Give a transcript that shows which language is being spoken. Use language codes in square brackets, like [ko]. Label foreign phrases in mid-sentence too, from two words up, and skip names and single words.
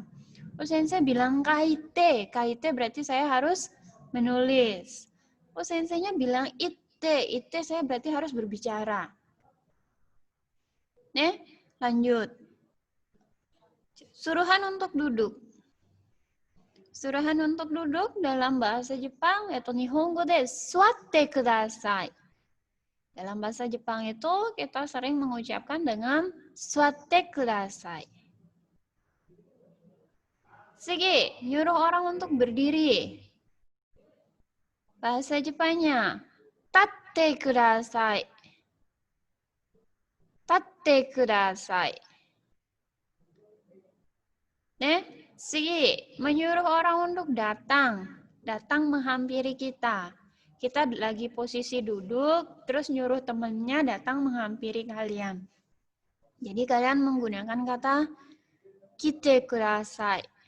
[id] Oh sensei bilang kaite, kaite berarti saya harus menulis. Oh senseinya bilang ite saya berarti harus berbicara. Lanjut. Suruhan untuk duduk. Suruhan untuk duduk dalam bahasa Jepang yaitu [ja] 日本語で座ってください. [id] Dalam bahasa Jepang itu kita sering mengucapkan dengan [ja] 座ってください. [id] Sige, nyuruh orang untuk berdiri. Bahasa Jepangnya [ja] 立ってください. 立ってください. [id] Sige, menyuruh orang untuk datang. Datang menghampiri kita. Kita lagi posisi duduk, terus nyuruh temannya datang menghampiri kalian. Jadi kalian menggunakan kata [ja] 来てください.